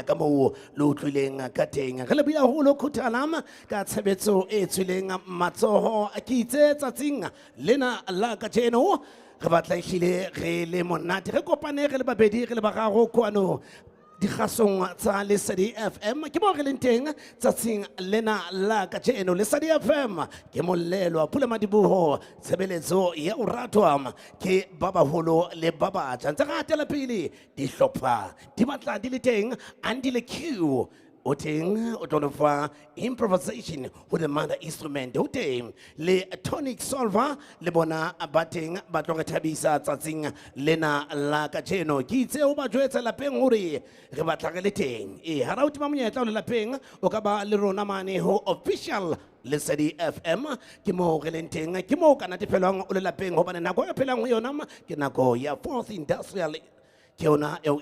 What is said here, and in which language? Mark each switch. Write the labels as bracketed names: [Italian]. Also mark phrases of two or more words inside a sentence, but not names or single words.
[Southern Sotho] ka moo le utlwileng ka teng re le bile haholo khuthalam ka tshebetso e tswileng matsoho a ke itse tsatsing lena la ka jeno re batla ehlile re le monate re kopane re le babedi re le bararo kwano dikgasong tsa Lesedi FM ke mo re leng teng tsatsing lena la ka jeno Lesedi FM ke mollelo Pula Madiboho tshebeletso ya o ratwa ke ba baholo le ba batjha ntse re atela pele dihlopha di batla di le teng andile Q o teng o tlo fa improvisation ho [English] the mother instrument [Southern Sotho] o teng le [English] tonic solver [Southern Sotho] le bona ba teng ba tlo re thabisa tsatsing lena la ka jeno ke itse o ba jwetsa lapeng hore re batla re le teng ha ra utima monyetla o le lapeng o ka ba le rona mane ho [English] official Lesedi FM [Southern Sotho] ke mo re leng teng ke mo kana tefelwang o le lapeng hobane nako e phelang ho yona ke nako ya [English] 4th industrial [Southern Sotho] ke yona eo